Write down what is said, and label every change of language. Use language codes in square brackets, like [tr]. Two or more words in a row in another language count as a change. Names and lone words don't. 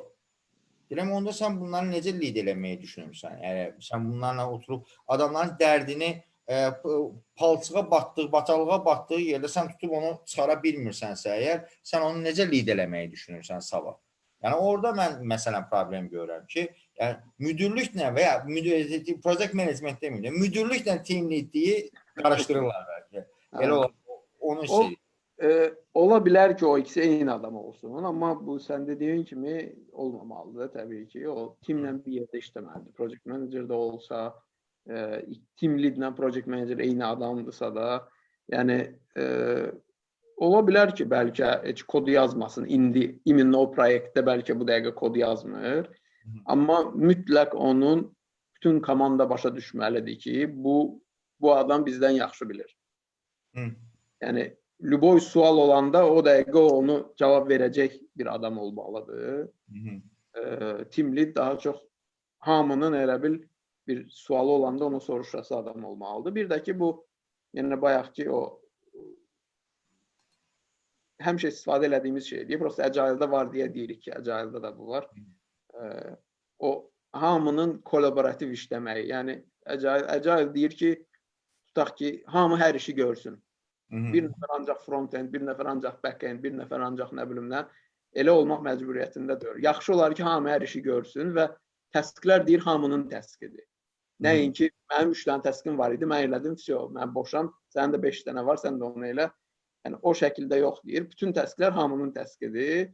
[az] Deyirəm, onda sən bunları necə lider eləməyi düşünürsən? Yəni sən bunlarla oturub adamların dərdini palçığa batdığı, batalığa batdığı yerdə sən tutub onu çıxara bilmirsənsə, əgər sən onu necə lider eləməyi düşünürsən sabah? Yəni orada mən məsələn problem görürəm ki, yəni müdürlüklə və ya [en] project management [az] deməyim, müdürlüklə [en] team leadliyi [az] qarışdırırlar bəlkə. Elə onu istəyir. Ola bilər ki, o ikisi eyni adam olsun, amma bu sən dediyin kimi olmamalıdır təbii ki. O teamlə bir yerdə işləməlidir. [en] Project manager [az] də olsa, [en] team leadlə project manager [az] eyni adamdırsa da, yəni ola bilər ki, bəlkə heç kodu yazmasın. İndi o proyektdə bəlkə bu dəqiqə kodu yazmır. Amma mütləq onun bütün komanda başa düşməlidir ki, bu adam bizdən yaxşı bilir. Yəni, lüboy sual olanda o dəqiqə onu cavab verəcək bir adam olmalıdır. [en] Team lead [az] daha çox hamının elə bil bir sualı olanda onu soruşası adam olmalıdır. Bir də ki, bu, yəni bayaq ki, o həmişə istifadə elədiyimiz şeydir. Prosta Agile-da var deyə deyirik ki, Agile-da da bu var. O hamının kollaborativ işləməyi. Yəni Agile deyir ki, tutaq ki, hamı hər işi görsün. Bir nəfər ancaq front-end, bir nəfər ancaq back-end, bir nəfər ancaq nə bilim nə. Elə olmaq məcburiyyətindədir. Yaxşı olar ki, hamı hər işi görsün və təsklər deyir hamının təskidir. Nəinki mənim 3 dənə təskim var idi, mən elədim, mən boşam, sənin də 5 dənə var, sən də onu elə. Yəni, o şəkildə yox deyir. Bütün təsklər hamının təskidir.